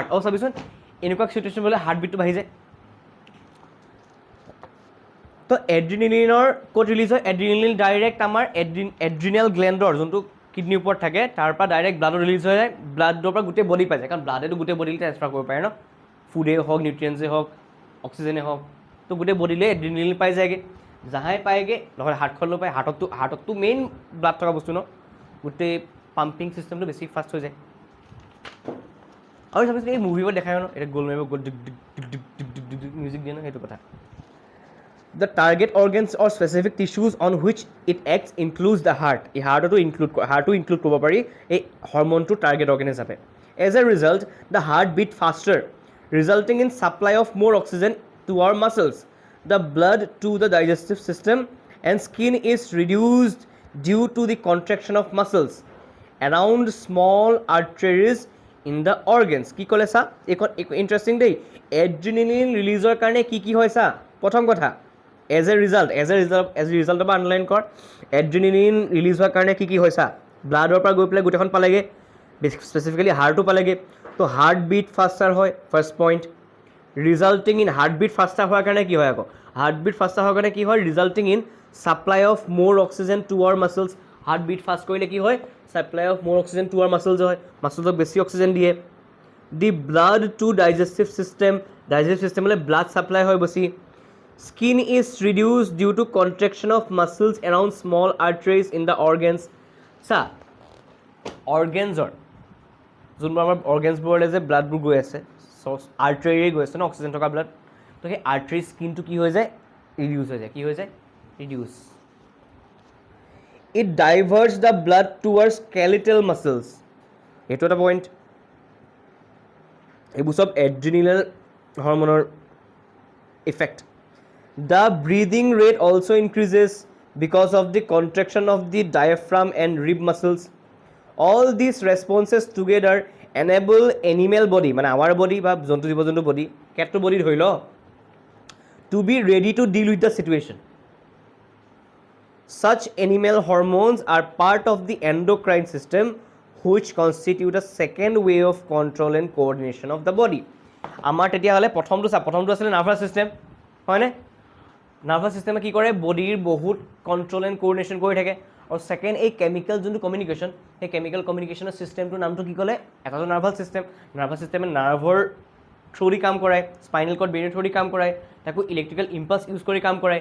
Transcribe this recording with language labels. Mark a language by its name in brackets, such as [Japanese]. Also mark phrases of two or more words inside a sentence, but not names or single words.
[Assamese] আৰু চাবিচোন এনেকুৱা চিটুৱেশ্যন হ'লে হাৰ্টবিটটো বাঢ়ি যায়। তো এড্ৰিনেলিনৰ ক'ত ৰিলিজ হয়, এড্ৰিনেলিন ডাইৰেক্ট আমাৰ [English] adrenal glandৰ [Assamese] যোনটো কিডনিৰ ওপৰত থাকে, তাৰ পৰা ডাইৰেক্ট ব্লাডত ৰিলিজ হৈ যায়, ব্লাডৰ পৰা গোটেই বডি পাই যায়, কাৰণ ব্লাডেতো গোটেই বডিলৈ ট্ৰেন্সফাৰ কৰিব পাৰে ন, ফুডেই হওক, নিউট্ৰিয়েণ্টছেই হওক, অক্সিজেনেই হওক, তো গোটেই বডিলৈ এড্ৰিনেলিন পাই যায়গৈ, যাহাই পায়গৈ, নহ'লে হাৰ্টখনলৈ পায়, হাৰ্টতটো মেইন ব্লাড থকা বস্তু ন, গোটেই [English] pumping systemটো [Assamese] বেছি ফাষ্ট হৈ যায়। আৰু চাবিচোন এই মুভিবোৰ দেখায় ন, এতিয়া গ'ল মাৰিব, গ'ল ডিক ডিক ডিক ডিক ডিক ডিক ডিক ডিক মিউজিক দিয়ে ন, সেইটো কথা। [English] The target organs or specific tissues on which it acts includes the heart. [Assamese] এই হাৰ্টটো ইনক্লুড কৰিব পাৰি এই হৰমনটো [English] target organ [Assamese] হিচাপে। [English] As a result, the heart beat faster, resulting in supply of more oxygen to our muscles. The blood to the digestive system and skin is reduced due to the contraction of muscles around small arteries in the organs. [Assamese] কি ক'লে চা, এইখন ইণ্টাৰেষ্টিং দেই, এড্ৰিনেলিন ৰিলিজৰ কাৰণে কি হয় চা, প্ৰথম কথা [English] as a resultৰ [Assamese] পৰা আণ্ডাৰলাইন কৰ, এড্ৰিনেলিন ৰিলিজ হোৱাৰ কাৰণে কি হয় চা, ব্লাডৰ পৰা গৈ পেলাই গোটেইখন পালেগৈ, স্পেচিফিকেলি হাৰ্টো পালেগৈ, তো [English] heart beat faster [Assamese] হয়, [English] first point, resulting in heart beat faster [Assamese] হোৱাৰ কাৰণে কি হয় আকৌ, [English] heart beat faster [Assamese] হোৱাৰ কাৰণে কি হয়, [English] resulting in supply of more oxygen to our muscles. heart beat fast [Assamese] কৰিলে কি হয়, [English] supply of more oxygen to our muscles [Assamese] হয়, মাছলছক বেছি অক্সিজেন দিয়ে। [English] the blood to digestive systemলৈ blood supply [Assamese] হয় বেছি। [English] Skin is reduced due to contraction of muscles around small arteries in the organs. [Assamese] চা, অৰ্গেনছৰ যোনবোৰ আমাৰ অৰ্গেনছবোৰলৈ যে ব্লাডবোৰ গৈ আছে, আৰ্টাৰীয়ে গৈ আছে ন অক্সিজেন থকা ব্লাড, তো সেই আৰ্টাৰী স্কিনটো কি হৈ যায়, ৰিডিউচ হৈ যায়, কি হৈ যায়, ৰিডিউচ। [English] it diverts the blood towards skeletal muscles, সেইটো এটা পইণ্ট। [Assamese] এইবোৰ চব [English] adrenal hormoneৰ effect। The breathing rate also increases because of the contraction of the diaphragm and rib muscles. All these responses together enable animal body, মানে our body [Assamese] বা জন্তু জীৱ জন্তু [English] body, কেটটো body [Assamese] ধৰি ল, [English] to be ready to deal with the situation. Such animal hormones are part of the endocrine system, which constitute a second way of control and coordination of the body. [Assamese] আমাৰ তেতিয়াহ'লে প্ৰথমটো আছিলে [English] nervous system, [Assamese] হয়নে? [English] nervous systemে [Assamese] কি কৰে, বডিৰ বহুত [English] control and coordination [Assamese] কৰি থাকে। আৰু ছেকেণ্ড এই কেমিকেল যোনটো কমিউনিকেশ্যন, সেই [English] chemical communicationৰ [Assamese] চিষ্টেমটোৰ নামটো কি ক'লে? এটাটো [English] nervous system. nervous systemে [Assamese] নাৰ্ভৰ থ্ৰুদি কাম কৰায়, [English] spinal cord brainৰ [Assamese] থ্ৰুদি কাম কৰায়, তাকো [English] electrical impulse use [Assamese] কৰি কাম কৰায়।